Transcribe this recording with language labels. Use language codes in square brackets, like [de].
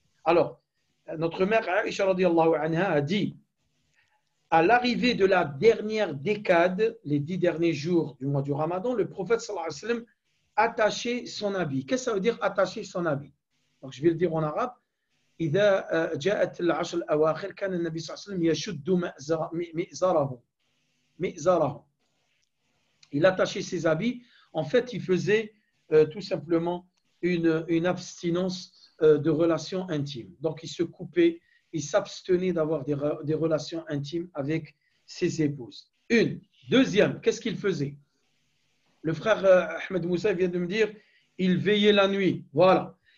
[fr] Alors, notre mère Aïcha radiyallahu anha a dit, à l'arrivée de la dernière décade, les 10 derniers jours du mois du ramadan, le prophète sallallahu alayhi wa sallam attachait son habit. Qu'est-ce que ça veut dire attacher son habit? Donc, je vais le dire en arabe. [ar] إذا جاءت العشر الأواخر كان النبي صلى الله عليه وسلم يشد مئزره. [fr] Il attachait ses habits. En fait, il faisait tout simplement une abstinence de relations intimes. Donc, il se coupait, il s'abstenait d'avoir des relations intimes avec ses épouses. Une. Deuxième, qu'est-ce qu'il faisait? Le frère Ahmed Moussa vient de me dire, il veillait la nuit. Voilà.